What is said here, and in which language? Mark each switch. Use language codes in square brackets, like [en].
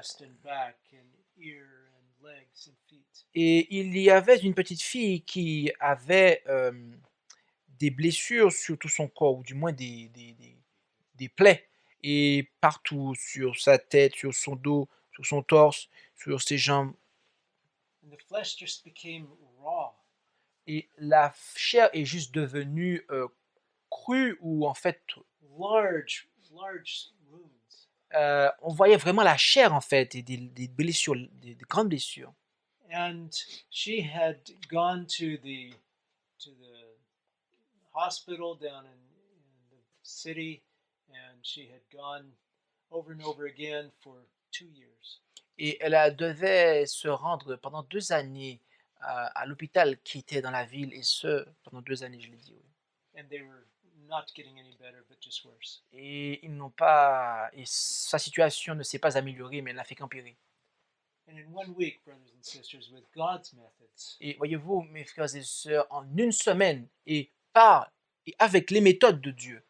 [en] chest and back and ear and legs and feet. [fr] et il y avait une petite fille qui avait des blessures sur tout son corps, ou du moins des plaies, et partout, sur sa tête, sur son dos, sur son torse, sur ses jambes. [en] And the flesh just became raw. [fr] Et la chair est juste devenue crue, ou en fait, [en] Large wounds. [fr] on voyait vraiment la chair en fait, et des blessures, des grandes blessures. [en] And she had gone to the hospital down in the city, and she had gone over and over again for 2 years. [fr] Et elle devait se rendre pendant 2 années à l'hôpital qui était dans la ville, et ce, pendant 2 années, je l'ai dit, oui. [en] And they were not getting any better, but just worse. [fr] Et sa situation ne s'est pas améliorée, mais elle n'a fait qu'empirer. [en] And in 1 week, brothers and sisters, with God's methods, [fr] Et voyez-vous, mes frères et sœurs, en une semaine, et avec les méthodes de Dieu,